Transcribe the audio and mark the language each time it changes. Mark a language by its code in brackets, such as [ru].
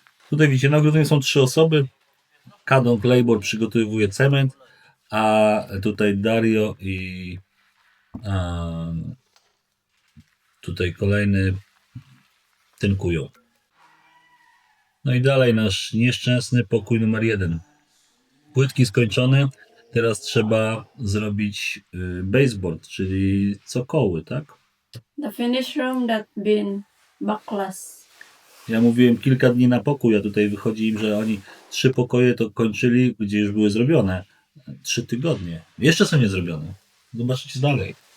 [pl] Tutaj widzicie, na ogrodzeniu są 3 osoby. Kadon Claybor przygotowuje cement, a tutaj Dario i tutaj kolejny tynkują. No i dalej nasz nieszczęsny pokój numer 1. Płytki skończone. Teraz trzeba zrobić baseboard, czyli cokoły, tak? [en] The finish room that been backless. [pl] Ja mówiłem kilka dni na pokój, a tutaj wychodzi im, że oni 3 pokoje to kończyli, gdzie już były zrobione. 3 tygodnie. Jeszcze są niezrobione. Zobaczycie dalej.